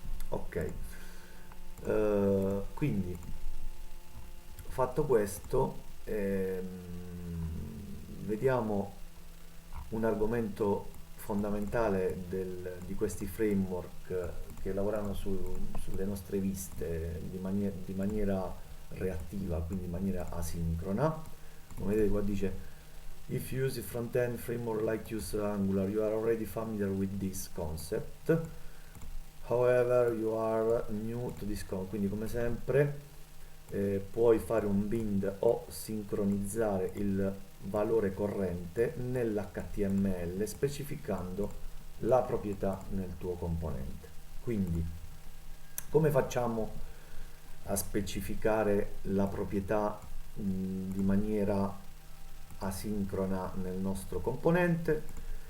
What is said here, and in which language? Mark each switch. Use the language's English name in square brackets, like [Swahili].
[Italian] Ok, quindi fatto questo, vediamo un argomento fondamentale di questi framework che lavorano sulle nostre viste di maniera reattiva, quindi in maniera asincrona. Come vedete qua dice: [English] if you use a front-end framework like use Angular, you are already familiar with this concept. However, you are new to this concept. [Italian] Quindi come sempre puoi fare un bind o sincronizzare il valore corrente nell'HTML specificando la proprietà nel tuo componente. Quindi, come facciamo a specificare la proprietà di maniera asincrona nel nostro componente?